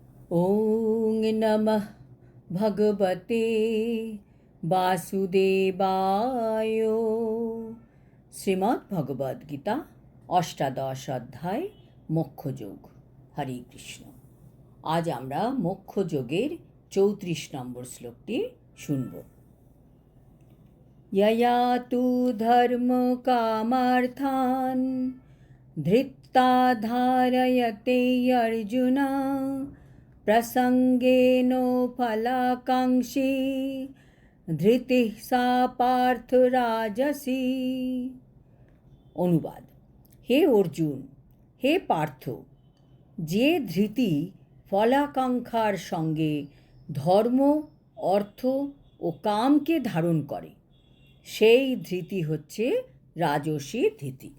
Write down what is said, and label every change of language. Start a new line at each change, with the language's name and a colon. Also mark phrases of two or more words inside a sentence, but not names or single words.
Sanskrit: ওং নমঃ ভগবতে বাসুদেবায়।
Bangla: শ্রীমদ্ ভগবদ গীতা অষ্টাদশ অধ্যায় মোক্ষযোগ। হরে কৃষ্ণ। আজ আমরা মোক্ষযোগের 34 নম্বর শ্লোকটি শুনব।
Sanskrit: यया तु धर्म कामार्थान धृत्ता धारयते अर्जुन प्रसंगेन फलाकांक्षी धृतिः सा पार्थ राजसी।
Bangla: অনুবাদ: হে অর্জুন, হে পার্থ, যে ধৃতি ফলাকাঙ্ক্ষার সঙ্গে ধর্ম, অর্থ ও কামকে ধারণ করে, সেই ধৃতি হচ্ছে রাজসী ধৃতি।